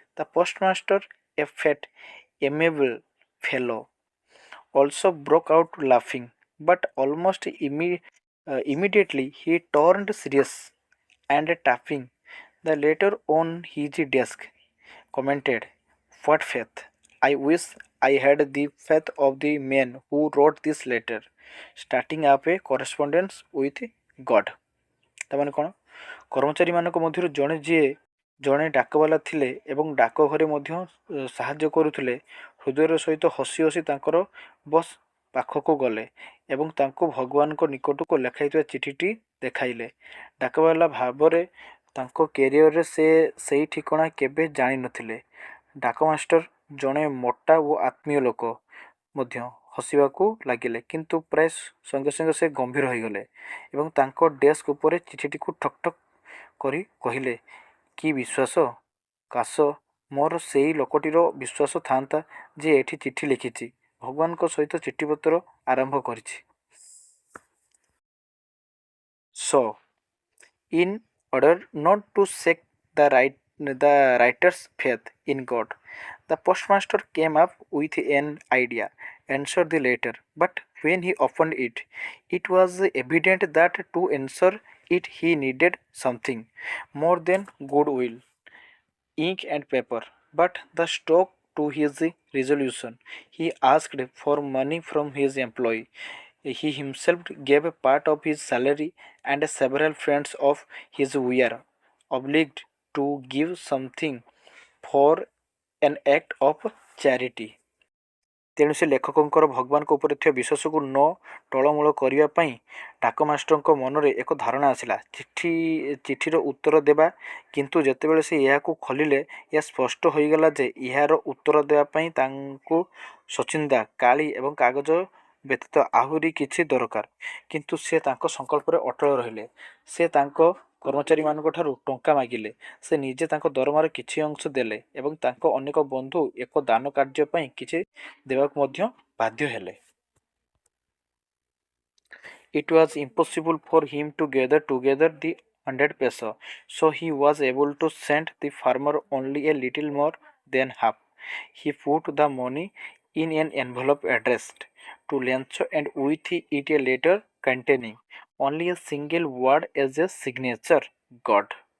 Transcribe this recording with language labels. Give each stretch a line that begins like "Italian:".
English: The postmaster, a fat, amiable fellow, also broke out laughing, but almost immediately he turned serious and tapping the letter on his desk, commented, what faith! I wish I had the faith of the man who wrote this letter, starting up a correspondence with God.
Odia: ତାମାନେ କ'ଣ, କର୍ମଚାରୀମାନଙ୍କ ମଧ୍ୟରୁ ଜଣେ ଡାକବାଲା ଥିଲେ ଏବଂ ଡାକଘରେ ମଧ୍ୟ ସାହାଯ୍ୟ କରୁଥିଲେ, ହୃଦୟର ସହିତ ହସି ହସି ତାଙ୍କର ବସ୍ ପାଖକୁ ଗଲେ ଏବଂ ତାଙ୍କୁ ଭଗବାନଙ୍କ ନିକଟକୁ ଲେଖାଇଥିବା ଚିଠିଟି ଦେଖାଇଲେ। ଡାକବାଲା ଭାବରେ ତାଙ୍କ କ୍ୟାରିୟରରେ ସେ ସେଇ ଠିକଣା କେବେ ଜାଣିନଥିଲେ। ଡାକମାଷ୍ଟର, ଜଣେ ମୋଟା ଓ ଆତ୍ମୀୟ ଲୋକ, ମଧ୍ୟ ହସିବାକୁ ଲାଗିଲେ, କିନ୍ତୁ ପ୍ରାୟ ସଙ୍ଗେ ସଙ୍ଗେ ସେ ଗମ୍ଭୀର ହୋଇଗଲେ ଏବଂ ତାଙ୍କ ଡେସ୍କ ଉପରେ ଚିଠିଟିକୁ ଠକ୍ ଠକ୍ କରି କହିଲେ, କି ବିଶ୍ୱାସ! କାଶ ମୋର ସେଇ ଲୋକଟିର ବିଶ୍ୱାସ ଥାନ୍ତା ଯେ ଏଠି ଚିଠି ଲେଖିଛି, ଭଗବାନଙ୍କ ସହିତ ଚିଠିପତ୍ର ଆରମ୍ଭ କରିଛି।
English: So, in order not to shake the writer's faith in God, the postmaster came up with an idea, answered the letter, but when he opened it, it was evident that to answer it he needed something more than goodwill, ink and paper, but the stock to his resolution. He asked for money from his employee. He himself gave a part of his salary, and several friends of his were obliged to give something for an act of charity.
Odia: ତେଣୁ ସେ ଲେଖକଙ୍କର ଭଗବାନଙ୍କ ଉପରେ ଥିବା ବିଶ୍ୱାସକୁ ନ ଟଳମୂଳ କରିବା ପାଇଁ ଡାକମାଷ୍ଟରଙ୍କ ମନରେ ଏକ ଧାରଣା ଆସିଲା। ଚିଠିର ଉତ୍ତର ଦେବା, କିନ୍ତୁ ଯେତେବେଳେ ସେ ଏହାକୁ ଖୋଲିଲେ, ଏହା ସ୍ପଷ୍ଟ ହୋଇଗଲା ଯେ ଏହାର ଉତ୍ତର ଦେବା ପାଇଁ ତାଙ୍କୁ ସଚିନ୍ଦା, କାଳି ଏବଂ କାଗଜ ବ୍ୟତୀତ ଆହୁରି କିଛି ଦରକାର। କିନ୍ତୁ ସେ ତାଙ୍କ ସଂକଳ୍ପରେ ଅଟଳ ରହିଲେ। ସେ ତାଙ୍କ କର୍ମଚାରୀମାନଙ୍କଠାରୁ ଟଙ୍କା ମାଗିଲେ, ସେ ନିଜେ ତାଙ୍କ ଦରମାର କିଛି ଅଂଶ ଦେଲେ ଏବଂ ତାଙ୍କ ଅନେକ ବନ୍ଧୁ ଏକ ଦାନ କାର୍ଯ୍ୟ ପାଇଁ କିଛି ଦେବାକୁ ମଧ୍ୟ ବାଧ୍ୟ ହେଲେ।
English: It was impossible for him to gather together the 100 peso, so he was able to send the farmer only a little more than half. He put the money in an envelope addressed to Lencho and with it a letter containing only a single word as a signature, God.